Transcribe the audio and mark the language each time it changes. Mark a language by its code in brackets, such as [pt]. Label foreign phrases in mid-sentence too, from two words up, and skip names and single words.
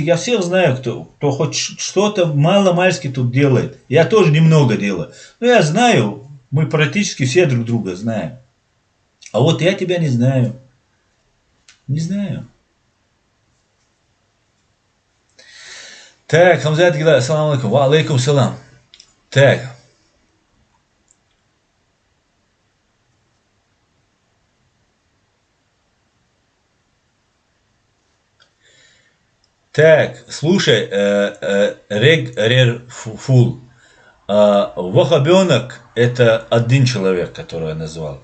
[ru] Я всех знаю, кто хоть что-то мало-мальски тут делает. Я тоже немного делаю. Но я знаю, мы практически все друг друга знаем. А вот я тебя не знаю. Не знаю. [ar] Так, Хамзат Гила, السلام عليكم. وعليكم السلام. [ru] Так. Так, слушай, Рерфул, ваххабенок это один человек, которого я назвал.